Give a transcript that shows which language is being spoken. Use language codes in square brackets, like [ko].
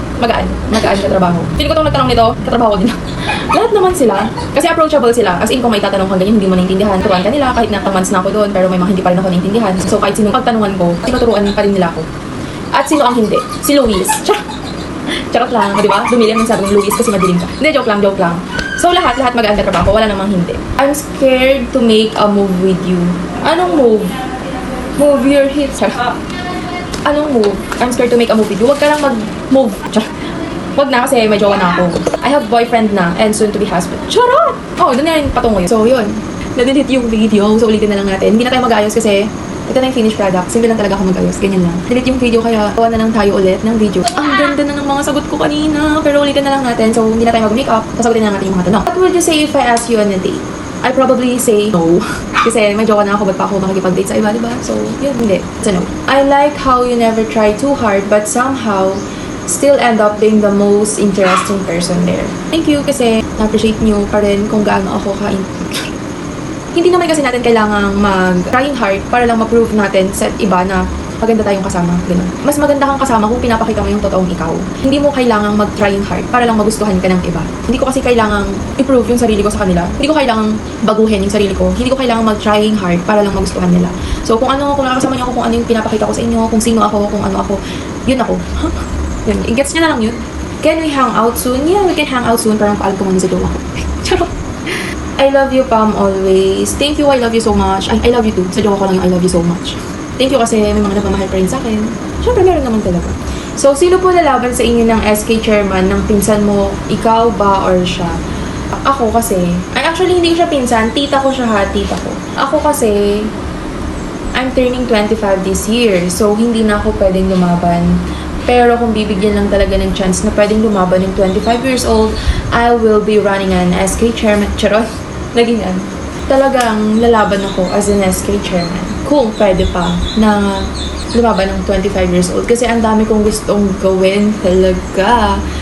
[tl] Magaan katrabaho. Feeling ko itong nagtanong nito, katrabaho din. Lahat naman sila. Kasi approachable sila. As in, kung may tatanong kang ganyan, hindi mo naintindihan. Turuan ka nila, kahit na months na ako doon, pero may mga hindi pa rin ako naintindihan. So, kahit sino pagtanungan ko, tinuturuan pa rin nila ako. At sino ang hindi? Si Luis. Charot lang, di ba? Bumili ang sabi ng Luis kasi madilim ka. Hindi, joke lang. So, lahat magaan ka trabaho. Wala namang hindi. [en] I'm scared to make a move with you. [tl] Anong move? [en] Move your hips. Anong move? I'm scared to make a move with you. [tl] Huwag ka lang mag-move. Huwag na kasi may jowa na ako. [en] I have boyfriend na and soon to be husband. [tl] Charot! Doon na rin patungo yun. So, yun. Na-delete yung video. So, ulitin na lang natin. Hindi na tayo mag-ayos kasi ito na yung finished product. Simple lang talaga ako mag-ayos. Ganyan lang. Delete yung video kaya gawa na lang tayo ulit ng video. Ang ganda na ng mga sagot ko kanina. Pero ulitin na lang natin. So, hindi na tayo mag-makeup. Sasagutin na lang natin yung mga tanong. [en] What would you say if I ask you on a date? I probably say no. [tl] Kasi may jowa na ako. Ba't pa ako makikipag-date sa iba, diba? So, yun. Hindi. [en] It's a no. I like how you never try too hard but somehow still end up being the most interesting person there. [tl] Thank you kasi na-appreciate nyo pa rin kung gaano ako Hindi naman kasi natin kailangang mag-trying hard para lang ma-prove natin sa iba na maganda tayong kasama. Ganun. Mas maganda kang kasama kung pinapakita mo yung totoong ikaw. Hindi mo kailangang mag-trying hard para lang magustuhan ka ng iba. Hindi ko kasi kailangang i-prove yung sarili ko sa kanila. Hindi ko kailangang baguhin yung sarili ko. Hindi ko kailangang mag-trying hard para lang magustuhan nila. So kung nakakasama niyo ako, kung ano yung pinapakita ko sa inyo, kung sino ako, kung ano ako, yun ako. Yun. I-gets niya na lang yun. [en] Can we hang out soon? Yeah, we can hang out soon. [tl] Parang paalam ko muna sa jowa ko. [en] Charot. I love you, Pam, always. Thank you, I love you so much. I love you too. [tl] Sa jowa ko lang yung [en] I love you so much. [tl] Thank you kasi may mga nagmamahal pa rin sa akin. Siyempre, meron naman talaga. So, sino po lalaban sa inyo ng SK chairman ng pinsan mo? Ikaw ba or siya? Ako kasi, actually hindi ko siya pinsan. Tita ko siya ha, tita ko. Ako kasi, [en] I'm turning 25 this year. [tl] So, hindi na ako pwedeng lumaban. Pero kung bibigyan lang talaga ng chance na pwedeng lumaban ng 25 years old, [en] I will be running an SK chairman. [tl] Charot. Naging ano. Talagang lalaban ako as an SK chairman. Kung pwede pa na lumaban ng 25 years old. Kasi ang dami kong gustong gawin talaga.